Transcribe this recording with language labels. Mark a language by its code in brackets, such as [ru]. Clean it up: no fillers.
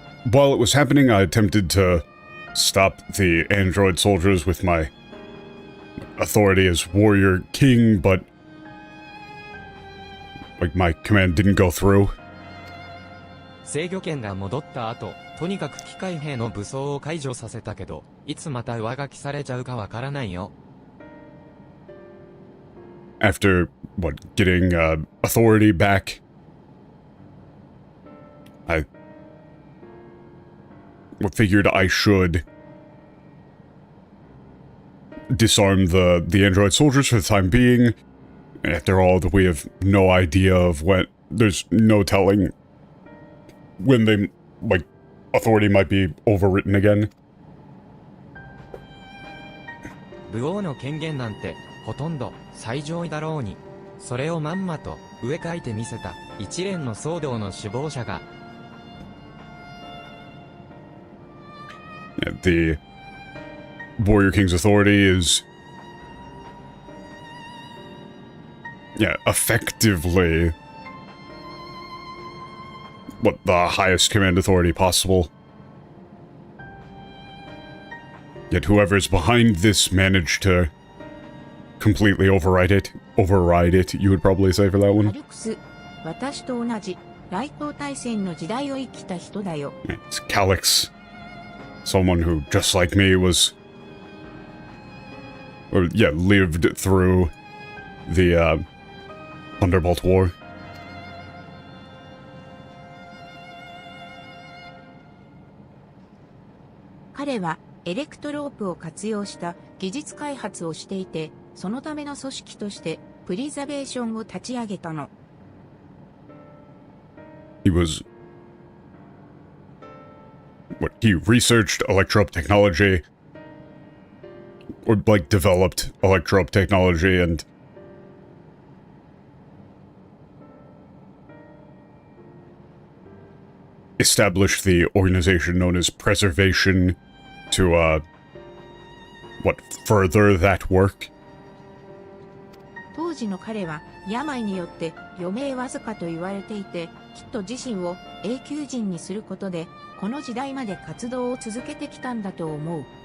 [en] While it was happening, I attempted to stop the android soldiers with my authority as warrior king, but my command didn't go through. [ja] 制御権が戻った後、とにかく機械兵の武装を解除させたけど、いつまた上書きされちゃうかわからないよ。 [en] After, getting authority back, I figured I should disarm the android soldiers for the time being. After all, we have no idea of when. There's no telling when they, authority might be overwritten again. [ja] 武王の権限なんて、ほとんど最上位だろうに。それをまんまと上書いてみせた一連の騒動の首謀者が。 [en] The Warrior King's authority is, effectively the highest command authority possible. Yet whoever's behind this managed to completely override it, you would probably say for that [ja] ア [en] one. [ja] ルクス、私と同じ、雷光大戦の時代を生きた人だよ。 [en] It's Calyx. Someone who, just like me, lived through the, Thunderbolt War. [ja] 彼はエレクトロープを活用した技術開発をしていて、そのための組織としてプリザベーションを立ち上げたの。 [en] He researched electro-up technology, or, developed electro-up technology, and established the organization known as Preservation to, further that work. [ja] 当時の彼は病によって余命わずかと言われていて、きっと自身を永久人にすることで、この時代まで活動を続けてきたんだと思う。